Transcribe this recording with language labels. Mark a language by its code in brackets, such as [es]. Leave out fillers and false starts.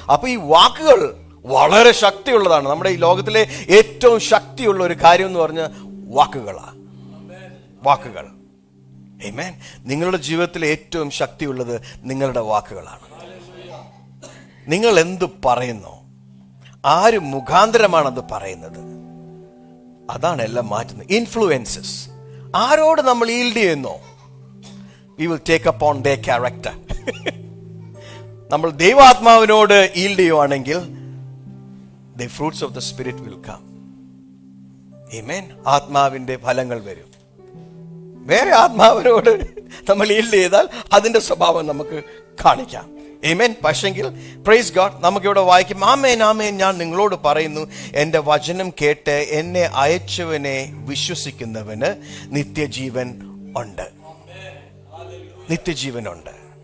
[ml] അപ്പൊ ഈ വാക്കുകൾ വളരെ ശക്തിയുള്ളതാണ്. നമ്മുടെ ഈ ലോകത്തിലെ ഏറ്റവും ശക്തിയുള്ള ഒരു കാര്യം എന്ന് പറഞ്ഞാൽ വാക്കുകളാണ്. വാക്കുകൾ. ആമേൻ. നിങ്ങളുടെ ജീവിതത്തിലെ ഏറ്റവും ശക്തിയുള്ളത് നിങ്ങളുടെ വാക്കുകളാണ്. നിങ്ങൾ എന്ത് പറയുന്നു, ആര് മുഖാന്തരമാണത് പറയുന്നത്, അതാണ് എല്ലാം മാറ്റുന്നത്. [en] Influences. [ml] ആരോട് നമ്മൾ [en] yield [ml] ചെയ്യുന്നോ, [en] we will take upon their character. [ml] നമ്മൾ ദൈവാത്മാവിനോട് [en] yield [ml] ചെയ്യുവാണെങ്കിൽ [en] the fruits of the spirit will come. [ml] Amen. ആത്മാവിന്റെ ഫലങ്ങൾ വരും. വേറെ ആത്മാവിനോട് നമ്മൾ ഈൽഡ് ചെയ്താൽ അതിന്റെ സ്വഭാവം നമുക്ക് കാണിക്കാം. ആമേൻ. പക്ഷെങ്കിൽ [en] praise God, [ml] നമുക്കിവിടെ വായിക്കും, ആമേൻ, ആമേൻ, ഞാൻ നിങ്ങളോട് പറയുന്നു, എൻ്റെ വചനം കേട്ട് എന്നെ അയച്ചവനെ വിശ്വസിക്കുന്നവന് നിത്യജീവൻ ഉണ്ട്. നിത്യജീവനുണ്ട്.